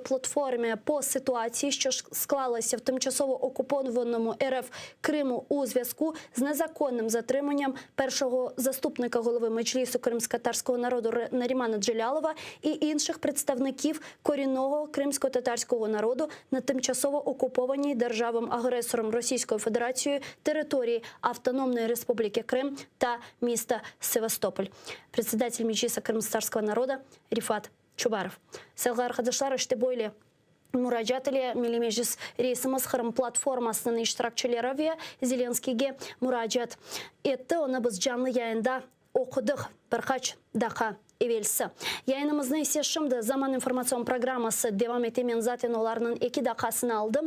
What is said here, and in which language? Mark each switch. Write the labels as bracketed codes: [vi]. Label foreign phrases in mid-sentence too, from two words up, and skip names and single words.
[uk] платформи по ситуації, що склалася в тимчасово окупованому РФ Криму у зв'язку з незаконним затриманням першого заступника голови Меджлісу кримсько-татарського народу Нарімана Джелялова і інших представників корінного кримсько-татарського народу на тимчасово окупованій державою-агресором Російською Федерацією території Автономної Республіки Крим та міста Севастополь. [ru] Председатель Меджлиса [uk] кримсько-татарського народу Рифат Чубаров. [crh] Сәлғар arkadaşlar, işte böyle müracaat ile Milli Meclis Reisimiz Kırım Platformasının iştirakçıları ve Zelenskiy'e müracaat etti. Onu biz canlı yayında okuduk birkaç dakika evvelsi. Yayınımızın ise şimdi Zaman İnformasyon Programması devam etemen zaten onların 2 dakikasını aldım.